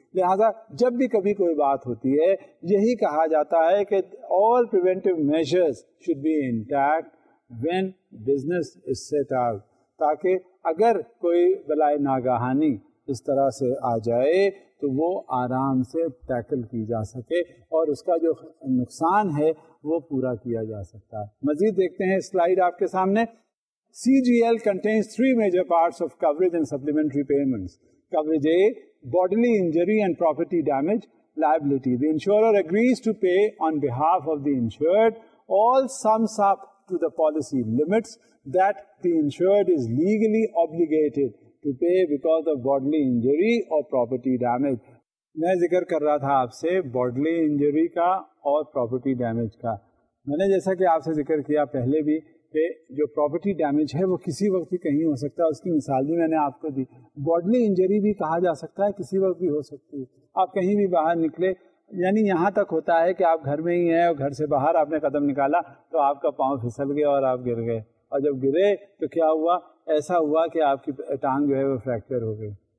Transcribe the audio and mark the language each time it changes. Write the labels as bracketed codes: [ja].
[ur] لہذا جب بھی کبھی کوئی بات ہوتی ہے، یہی کہا جاتا ہے کہ [en] all preventive measures should be intact when business is set out، [ur] تاکہ اگر کوئی بلائے ناگہانی اس طرح سے آ جائے تو وہ آرام سے ٹیکل کی جا سکے اور اس کا جو نقصان ہے وہ پورا کیا جا سکتا ہے. مزید دیکھتے ہیں سلائیڈ آپ کے سامنے. [en] CGL contains three major parts of coverage and supplementary payments. Coverage A, bodily injury and property damage. Liability, the insurer agrees to pay on behalf of the insured all sums up to the policy limits that the insured is legally obligated to pay because of bodily injury or property damage. [ur] میں ذکر کر رہا تھا آپ سے bodily injury کا اور property damage کا. میں نے جیسا کہ آپ سے ذکر کیا پہلے بھی کہ جو پراپرٹی ڈیمیج ہے وہ کسی وقت بھی کہیں ہو سکتا ہے، اس کی مثال بھی میں نے آپ کو دی. باڈلی انجری بھی کہا جا سکتا ہے، کسی وقت بھی ہو سکتی ہے. آپ کہیں بھی باہر نکلے، یعنی یہاں تک ہوتا ہے کہ آپ گھر میں ہی ہیں اور گھر سے باہر آپ نے قدم نکالا تو آپ کا پاؤں پھسل گیا اور آپ گر گئے، اور جب گرے تو کیا ہوا؟ ایسا ہوا کہ آپ کی ٹانگ جو ہے وہ فریکچر ہو گئی.